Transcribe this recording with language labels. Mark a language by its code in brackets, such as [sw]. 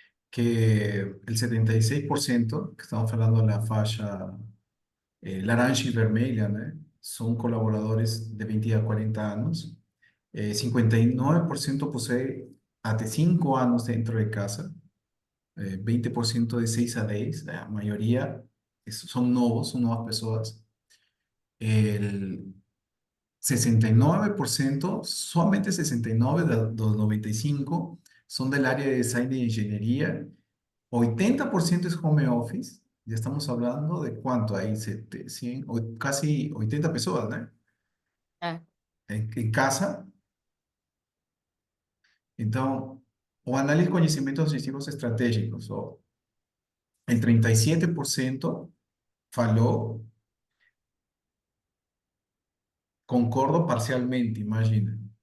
[pt] Que el 76%, que estamos falando da faixa laranja e vermelha, né? São colaboradores de 20 a 40 anos. 59% posee até 5 anos dentro de casa. [es] 20% de 6 a 10, la mayoría son nuevos, son nuevas personas. El 69%, somente 69 dos 95 son del área de design de ingeniería, 80% es home office, ya estamos hablando de cuánto hay, 100, casi 80 personas, ¿no? [pt] É. [es] En casa. [pt] Então, o análise de conhecimentos objetivos estratégicos, ó, el 37% falou, concordo parcialmente, imagina.